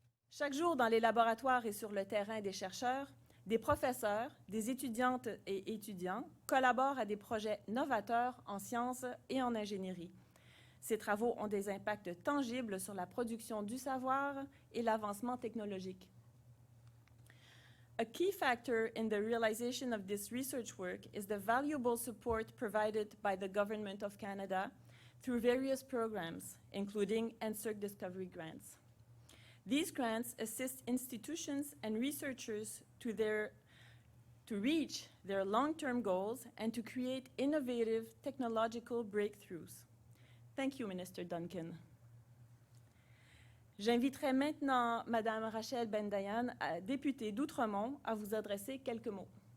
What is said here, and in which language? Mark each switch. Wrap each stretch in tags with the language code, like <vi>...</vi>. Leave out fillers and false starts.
<fr>Chaque jour, dans les laboratoires et sur le terrain des chercheurs, des professeurs, des étudiantes et étudiants collaborent à des projets novateurs en sciences et en ingénierie. Ces travaux ont des impacts tangibles sur la production du savoir et l'avancement technologique.</fr> <en>A key factor in the realization of this research work is the valuable support provided by the Government of Canada through various programs, including NSERC Discovery Grants. These grants assist institutions and researchers to reach their long-term goals and to create innovative technological breakthroughs. Thank you, Minister Duncan.</en> <fr>J'inviterai maintenant Madame Rachel Ben-Dayan, députée d'Outremont, à vous adresser quelques mots.</fr>